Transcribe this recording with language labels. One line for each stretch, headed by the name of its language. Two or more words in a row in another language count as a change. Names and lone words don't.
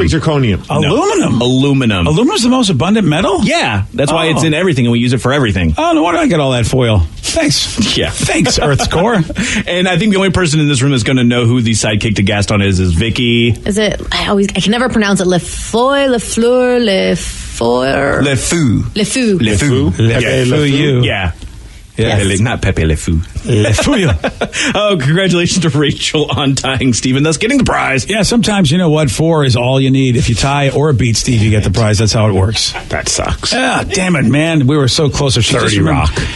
English: Cubic zirconium. Aluminum. Aluminum. Aluminum's the most abundant metal? Yeah, that's why it's Oh. in everything, and we use it for everything. Oh, no wonder I got all that foil. Thanks. Yeah. Thanks, Earth's core. And I think the only person in this room that's going to know who the sidekick to Gaston is Vicky. Is it? I can never pronounce it. Le Foy, Le Fleur, Le Four, Le Fou. Le Fou. Le Fou. Le Fou you. Yeah. Yeah. Pepe, not Pepe Le Fou. Le Fouille. Oh, congratulations to Rachel on tying Steve and thus getting the prize. Yeah, sometimes, you know what, 4 is all you need. If you tie or beat Steve, you get the prize. That's how it works. That sucks. Yeah, damn it, man. We were so close. If she 30 just remembered- Rock.